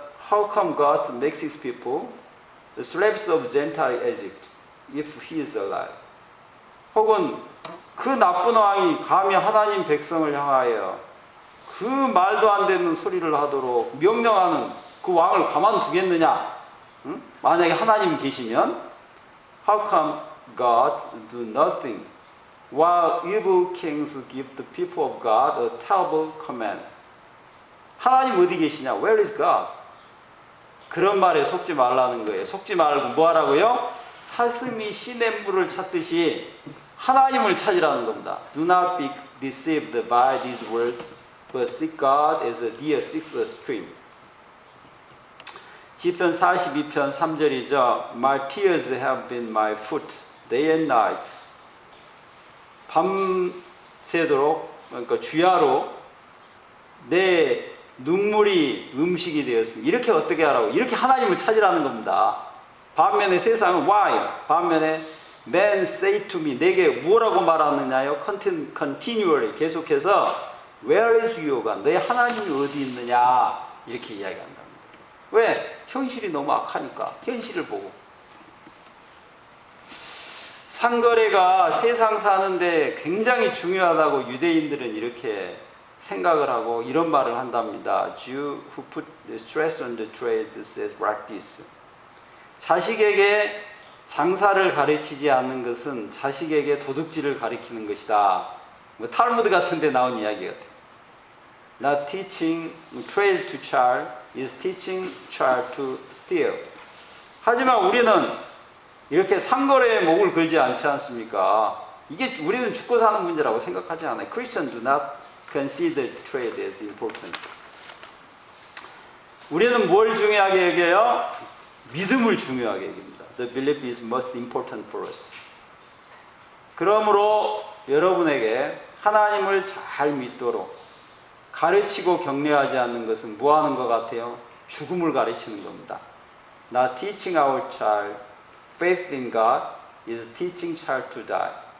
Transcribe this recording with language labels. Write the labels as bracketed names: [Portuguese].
[English] How come God makes his people the slaves of Gentile Egypt? if he is alive. [Korean] 혹은 그 나쁜 왕이 감히 하나님 백성을 향하여 그 말도 안 되는 소리를 하도록 명령하는 그 왕을 가만두겠느냐? 응? 만약에 하나님 계시면 [English] How come God do nothing while evil kings give the people of God a terrible command? [Korean] 하나님 어디 계시냐? [English] Where is God? [Korean] 그런 말에 속지 말라는 거예요. 속지 말고 뭐 하라고요? 사슴이 시냇물을 찾듯이 하나님을 찾으라는 겁니다. [English] Do not be deceived by these words, but seek God as a deer seeks a stream. [Korean] 시편 42편 3절이죠. [English] My tears have been my food, day and night. [Korean] 밤새도록, 그러니까 주야로 내 눈물이 음식이 되었습니다. 이렇게 어떻게 하라고? 이렇게 하나님을 찾으라는 겁니다. 반면에 세상은 why? 반면에 [English] men say to me, [Korean] 내게 뭐라고 말하느냐요? [English] continually, 계속해서 where is your God? [Korean] 너의 하나님이 어디 있느냐? 이렇게 이야기한다. 왜? 현실이 너무 악하니까. 현실을 보고. 상거래가 세상 사는데 굉장히 중요하다고 유대인들은 이렇게 생각을 하고 이런 말을 한답니다. [English] Jew who put stress on the trade says like this. [Korean] 자식에게 장사를 가르치지 않는 것은 자식에게 도둑질을 가르치는 것이다. 뭐 탈무드 같은 데 나온 이야기 같아요. [English] Not teaching trade to child is teaching child to steal. [Korean] 하지만 우리는 이렇게 상거래에 목을 걸지 않지 않습니까? 이게 우리는 죽고 사는 문제라고 생각하지 않아요. [English] Christians do not consider trade as important. [Korean] 우리는 뭘 중요하게 여겨요? 믿음을 중요하게 여깁니다. [English] The belief is most important for us. [Korean] 그러므로 여러분에게 하나님을 잘 믿도록 가르치고 격려하지 않는 것은 뭐 하는 것 같아요? 죽음을 가르치는 겁니다. [English] Not teaching our child faith in God is teaching child to die.